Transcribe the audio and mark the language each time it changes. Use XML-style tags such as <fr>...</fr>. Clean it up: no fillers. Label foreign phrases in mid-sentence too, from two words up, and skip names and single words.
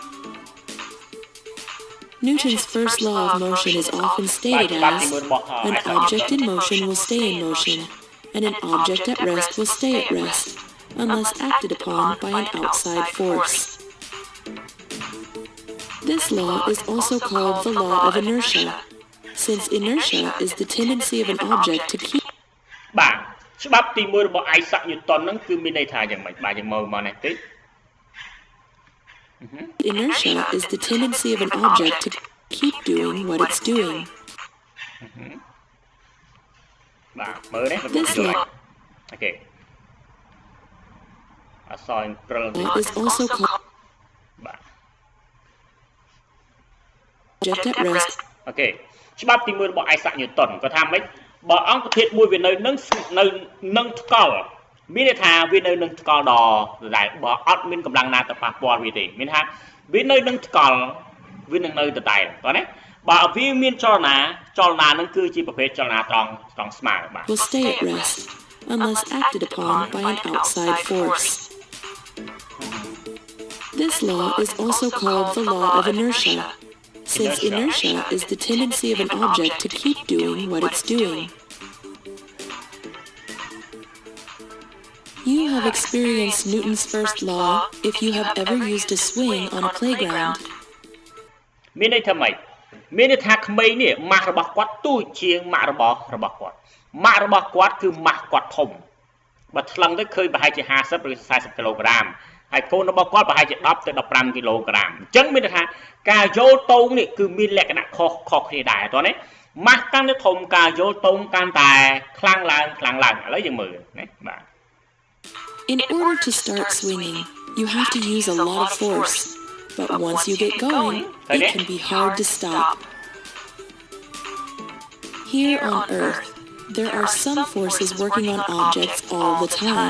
<en>Newton's first law of motion is often stated as, an object in motion will stay in motion, and an object at rest will stay at rest, unless acted upon by an outside force. This law is also called the law of inertia, since inertia is the tendency of an object to keep.</en> <km>បាទច្បាប់ទី1របស់ Isaac Newton ហ្នឹងគឺមានន័យថាយ៉ាងម៉េចបាទយើងមើលមកនេះតិច</km> <en>Inertia is the tendency of an object to keep doing what it's doing. This law is also called object at rest.</en> <km>ច្បាប់ទី1របស់ Isaac Newton គាត់ថាម៉េចបើអង្គធាតុមួយវានៅនឹងថ្កល់មានន័យថាវានៅនឹងថ្កល់ដដែលបើអត់មានកម្លាំងណាទៅប៉ះពាល់វាទេមានថាវានៅនឹងថ្កល់វានឹងនៅដដែលតោះណាបើវាមានចលនានឹងគឺជាប្រភេទចលនាត្រង់ស្មើបាទ</km> <en>Will stay at rest unless acted upon by an outside force. This law is also called the law of inertia, since inertia is the tendency of an object to keep doing what it's doing. You have experienced Newton's first law if you have ever used a swing on a playground.</en> <km>មានន័យថាម៉េចមានន័យថាក្មេងនេះម៉ាស់របស់គាត់ទូចជាងម៉ាស់របស់គាត់ម៉ាស់របស់គាត់គឺម៉ាស់គាត់ធំបើថ្លឹងទៅឃើញប្រហែលជា50ឬ40គីឡូក្រាមហើយកូនរបស់គាត់ប្រហែលជា10ទៅ15គីឡូក្រាមអញ្ចឹងមានន័យថាការយល់តោងនេះគឺមានលក្ខណៈខុសគ្នាដែរតោះណាម៉ាស់កាន់តែធំការយល់តោងកាន់តែខ្លាំងឡើងឥឡូវយើងមើលណាបាទ</km> <en>In order to start swinging, you have to use a lot of force, but once you get going, it can be hard to stop. Here on Earth, there are some forces working on objects all the time.</en>